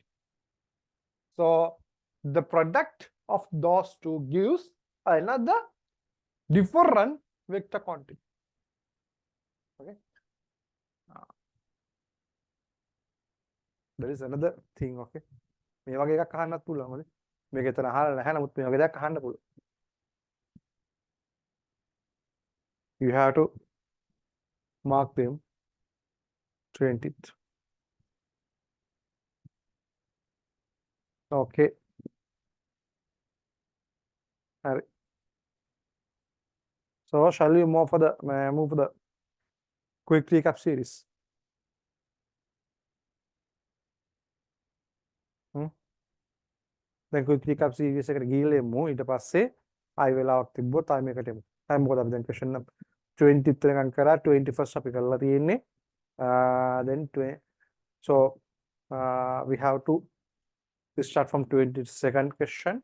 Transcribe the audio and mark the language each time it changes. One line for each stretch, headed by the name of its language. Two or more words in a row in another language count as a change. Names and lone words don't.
English: So the product of those two gives another different vector quantity. Okay. There is another thing. Okay.
Sinhala: මේ වගේ එකක් අහන්නත් පුළුවන්. හොඳේ. මේක එතන අහලා නැහැ නමුත් මේ වගේ දෙයක් අහන්න පුළුවන්.
English: You have to mark them 20th. Okay. So shall we move for the quick recap series?
Sinhala: දැන්
English: quick recap series
Sinhala: එකට ගිහිල්ලා එමු. ඊට පස්සේ ආයි වෙලාවක් තිබ්බොත් ආයි මේකට එමු. ආයි මොකද අපි දැන් question 20th වෙනකන් කරා 21st අපි කරලා තියෙන්නේ.
English: Then so we have to start from 22nd question.